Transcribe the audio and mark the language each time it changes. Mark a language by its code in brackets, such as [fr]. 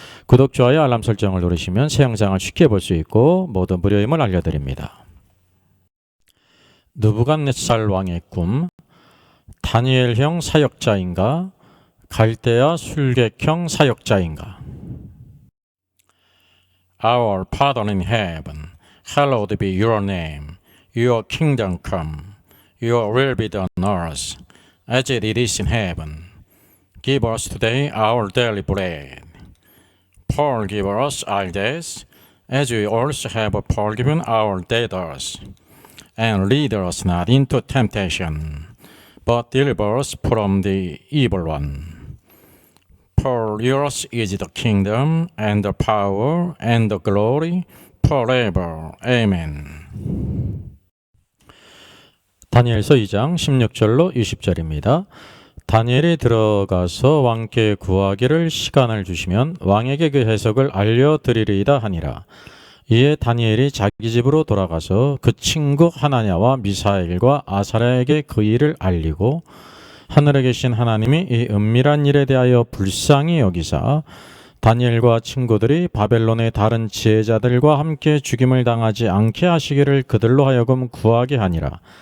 [ko] 구독, 좋아요, 알람 설정을 누르시면 새 영상을 쉽게 볼 수 있고 모두 무료임을 알려드립니다. 느부갓네살 왕의 꿈, 다니엘형 사역자인가, 갈대아 술객형 사역자인가. [en] Our Father in heaven, hallowed be your name. Your kingdom come. Your will be done on earth, as it is in heaven. Give us today our daily bread. Forgive us our debts, as we also have forgiven our debtors. And lead us not into temptation, but deliver us from the evil one. For yours is the kingdom, and the power, and the glory, forever. Amen. [ko] 다니엘서 2장 16절로 20절입니다. 다니엘이 들어가서 왕께 구하기를 시간을 주시면 왕에게 그 해석을 알려드리리이다 하니라. 이에 다니엘이 자기 집으로 돌아가서 그 친구 하나냐와 미사엘과 아사랴에게 그 일을 알리고 하늘에 계신 하나님이 이 은밀한 일에 대하여 불쌍히 여기사 다니엘과 친구들이 바벨론의 다른 지혜자들과 함께 죽임을 당하지 않게 하시기를 그들로 하여금 구하게 하니라.